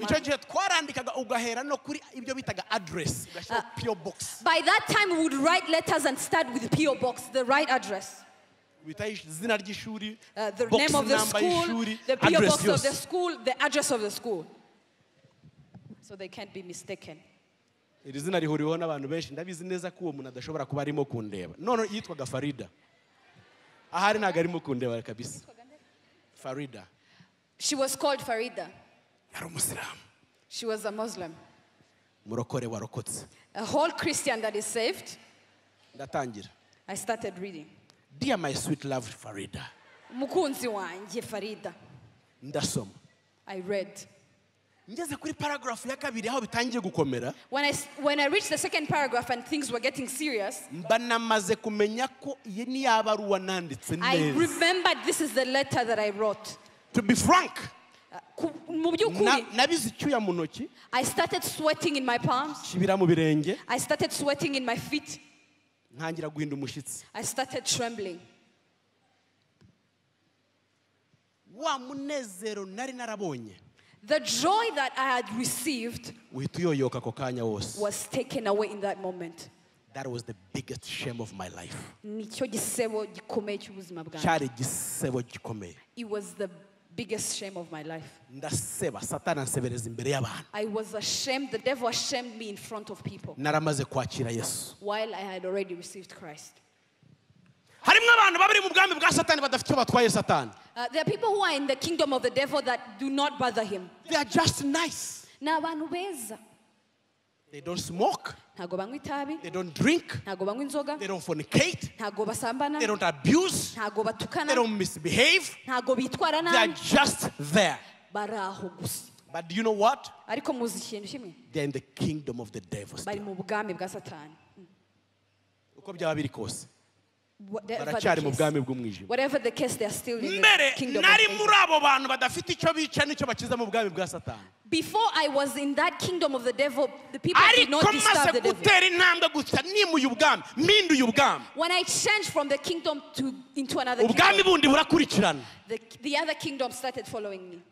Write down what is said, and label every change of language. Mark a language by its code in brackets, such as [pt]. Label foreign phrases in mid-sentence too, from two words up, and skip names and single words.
[en] By that time, we would write letters and start with P.O. box, the right address. The name of the school, the P.O. box of the school, the address of the school. So they can't be mistaken. [rw] Iri zina rihuriweho n'abantu benshi ndabizi neza ko uwo muntu adashobora kuba arimo kundeba. None yitwaga Farida. Ahari ntago arimo kundeba kabisa. Farida. [en] She was called Farida. [rw] Yari umusiramu. [en] She was a Muslim. [rw] Murokore warokotse. [en] A whole Christian that is saved. [rw] Ndatangira. [en] I started reading. Dear my sweet loved Farida. [rw] Mukunzi wanjye Farida. Ndasoma. [en] I read. [rw] Ngeze kuri paragraph ya kabiri aho bitangiye gukomera. [en] When I reached the second paragraph and things were getting serious, [rw] mbanamaze kumenya ko iyi ni yabaruwa nanditse neza. [en] I remembered this is the letter that I wrote. To be frank, [rw] mu byukuri, nabize icyuya mu ntoki. [en] I started sweating in my palms. [rw] Kibira mu birenge. [en] I started sweating in my feet. [rw] Ntangira guhinda umushyitsi. [en] I started trembling. [rw] Wa munezero nari narabonye. [en] The joy that I had received was taken away in that moment. That was the biggest shame of my life. [rw] Nicyo gisebo gikomeye cy'ubuzima bwanjye. Cyari igisebo gikomeye. [en] It was the biggest shame of my life. [rw] Ndaseba Satani ansebereza imbere y'abantu. [en] I was ashamed. The devil ashamed me in front of people. [rw] Naramaze kwakira Yesu. [en] While I had already received Christ. [rw] Harimo abantu babiri mu bwami bwa Satani badafite batwaye Satani. [en] There are people who are in the kingdom of the devil that do not bother him. They are just nice. [rw] Ni abantu beza. [en] They don't smoke. [rw] Ntago banywa itabi. [en] They don't drink. [rw] Ntago banywa inzoga. [en] They don't fornicate. [rw] Ntago basambana. [en] They don't abuse. [rw] Ntago batukana. [en] They don't misbehave. [rw] Ntago bitwara nabi. [en] They are just there. [rw] Baraho gusa. [en] But do you know what? [rw] Ariko muzi ikintu kimwe. [en] They are in the kingdom of the devil. [rw] Bari mu bwami bwa Satani. Uko byaba biri kose. [en] Whatever the case, they are still in the kingdom of the Before I was in that kingdom of the devil, the people did not disturb the devil. When I changed from the kingdom into another kingdom, the other kingdom started following me.